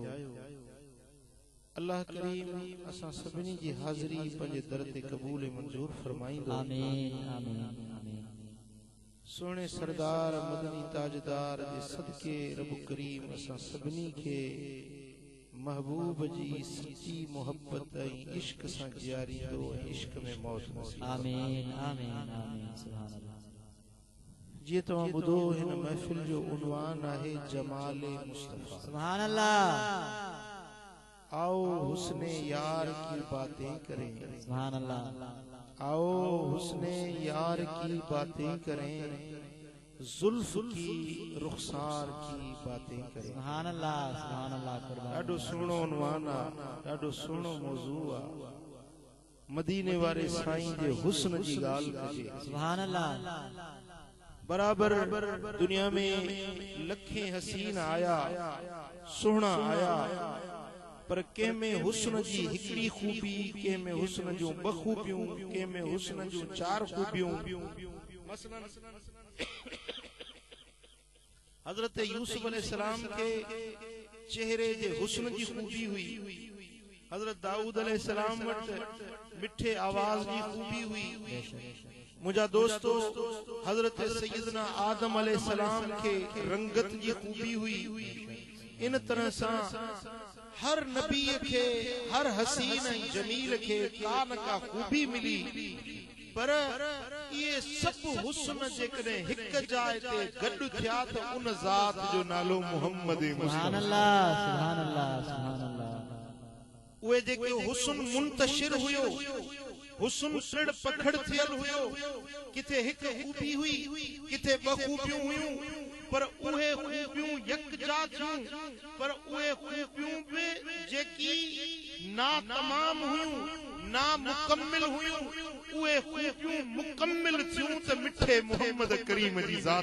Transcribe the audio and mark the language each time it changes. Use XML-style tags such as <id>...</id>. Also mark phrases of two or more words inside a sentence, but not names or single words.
<sd>अल्लाह करीम असां सभिनी जी हाज़िरी पंहिंजे दर ते क़बूल ऐं मंजूर फरमाईंदो। आमीन आमीन आमीन। सोने सरदार मदनी ताजदार जे सदके रब करीम असां सभिनी खे महबूब जी सच्ची मोहब्बत ऐं इश्क सां जियारींदो ऐं इश्क में मौत नसीब। आमीन आमीन आमीन। सुभानअल्लाह। जीअं तव्हां ॿुधो हिन महफ़िल जो उन्वान आहे जमाले मुस्तफ़ा। सुभानअल्लाह।</sd> <ur>آؤ حسنِ یار کی باتیں کریں.</ur> <sd>सुभानअल्लाह।</sd> <ur>آؤ حسنِ یار کی باتیں کریں، زلف کی رخسار کی باتیں کریں.</ur> <sd>सुभानअल्लाह, सुभानअल्लाह। ॾाढो सुहिणो उन्वान आहे, ॾाढो सुहिणो मौज़ू आहे। मदीने वारे साईं जे हुस्न जी ॻाल्हि कजे। सुभानअल्लाह। बराबर दुनिया में लखे हसीन आया, सुहिणा आया, पर कंहिं में हुस्न जी हिकड़ी खूबी, कंहिं में हुस्न जूं ॿ खूबियूं, कंहिं में हुस्न जूं 4 खूबियूं। मसलन हजरत यूसुफ अलैहिस्सलाम के चेहरे जे हुस्न जी खूबी हुई। हजरत दाऊद अलैहिस्सलाम वटि मिठे आवाज जी खूबी हुई। मुझा दोस्तों, हजरत सैयदना आदम अलैहिस्सलाम के रंगत जी खूबी हुई। इन तरह सां हर नबी के, हर हसीन जमील के का न का खूबी मिली, पर ये सब हुस्न जेकॾहिं हिक जाइ ते गॾु थिया त उन ज़ात जो नालो मोहम्मद मुस्तफ़ा। सुभानअल्लाह, सुभानअल्लाह, सुभानअल्लाह। उहे जेके हुस्न मुंतशिर हुयो, हुस्न टिड़ पखड़ थियल हुयो, किथे हिक खूबी हुई, किथे ॿ खूबियूं हुयूं, पर उहे खूबियूं यकजा थियूं, पर उहे खूबियूं भी जेकी ना तमाम हुयूं, ना मुकम्मिल हुयूं, उहे खूबियूं मुकम्मिल थियूं त मिठे मोहम्मद करीम जी ज़ात।</sd>